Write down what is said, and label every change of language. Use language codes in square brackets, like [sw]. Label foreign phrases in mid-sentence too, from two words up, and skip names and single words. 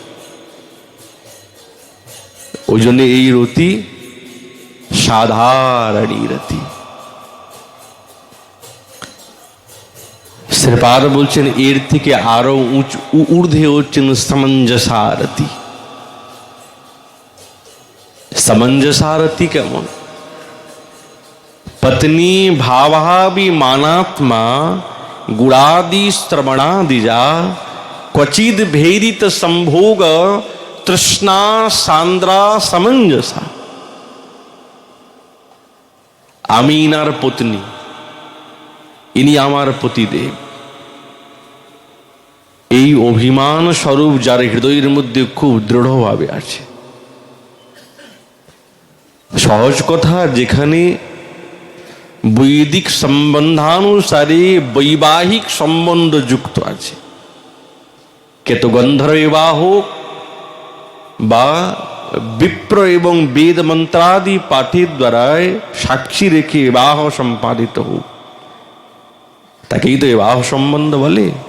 [bn] ওই জন্য এই রতি সাধারণী রতি। শ্রীপাদ বলছেন এর থেকে আরো ঊর্ধ্বে হচ্ছেন সামঞ্জসারতি। সামঞ্জসারতি কেমন? [sa] पत्नी भावाभि मानात्मा गुणादि श्रवणादिजा क्वचिद भेदित संभोग तृष्णा सांद्रा समंजसा। [bn] আমি ইনার পত্নী, ইনি আমার পতিদেব, এই অভিমান স্বরূপ যার হৃদয়ের মধ্যে খুব দৃঢ়ভাবে আছে। সহজ কথা, যেখানে বৈদিক সম্বন্ধানুসারে বৈবাহিক সম্বন্ধ যুক্ত আছে, কেতু গন্ধর্ব বিবাহ হোক বা বিপ্র এবং বেদ মন্ত্রাদি পাঠের দ্বারায় সাক্ষী রেখে বিবাহ সম্পাদিত হোক, তাকেই তো বিবাহ সম্বন্ধ বলে।